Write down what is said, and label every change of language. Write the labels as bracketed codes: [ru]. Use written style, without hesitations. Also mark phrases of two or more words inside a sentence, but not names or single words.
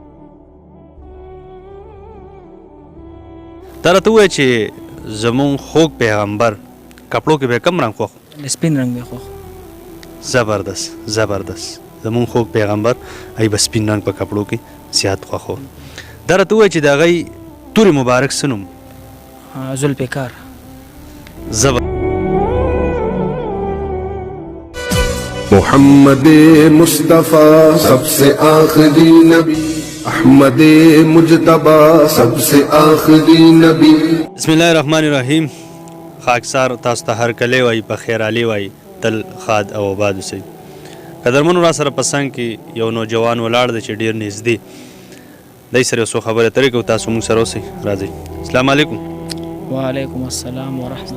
[ps] دا راته ووایه چې زمونږ خوږ پیغمبر کپړو کې به کم رنګ خوښ؟ سپین رنګ به خوښ. زبردست زبردست. زمونږ خوږ پیغمبر ای به سپین رنګ په کپړو کې زیات خوښ و. دا راته ووایه چې د هغې تورې مبارک څه نوم؟ ذوالفقار. [ur] محمد مصطفیٰ سب سے آخری نبی، احمد مجتبی سب سے آخری نبی. [ar] بسم الله الرحمن الرحیم. [ps] خاکسار تاسو ته هر کلی وایي، په خیر علي وایي، تل خاد او آباد اوسئ. قدرمنو را سره په څنګ کې یو نوجوان ولاړ دی چې ډېر نږدې دی سره یو څو خبرې اترې کوو. تاسو موږ سره اوسئ. راځئ. [ar] السلام علیکم. وعلیکم السلام ورحمت.